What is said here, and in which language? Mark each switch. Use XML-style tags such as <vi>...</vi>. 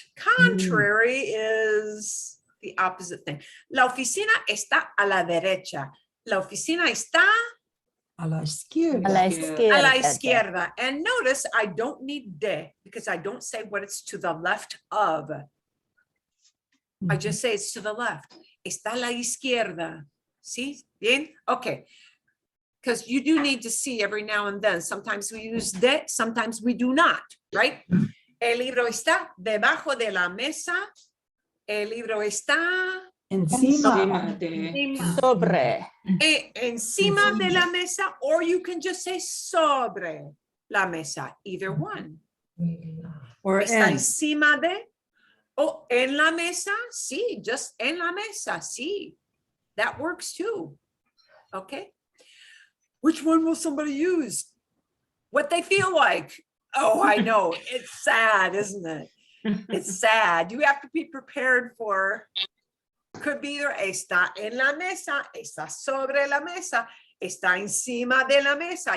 <en>Contrary is the opposite thing.</en> <es>La oficina está a la derecha. La oficina está A la izquierda. A la Izquierda. a la izquierda. izquierda.</es> <en>And notice I don't need de because I don't say what it's to the left of. I just say it's to the left.</en> <es>Está a la izquierda. ¿Sí? Bien? Okay.</es> <en>Because you do need to see every now and then. Sometimes we use de, sometimes we do not, right?</en> <es>El libro está debajo de la mesa. El libro está Encima. Encima de, Sobre. encima de la mesa,</es> <en>or you can just say</en> <es>sobre la mesa,</es> <en>either one. Or</en> <es>Está en. encima de, o en la mesa, sí, just en la mesa, sí.</es> <en>That works too, okay? Which one will somebody use? What they feel like. Oh, I know, it's sad, isn't it? It's sad. You have to be prepared for, could be either</en> <es>está en la mesa, está sobre la mesa, está encima de la mesa.</es>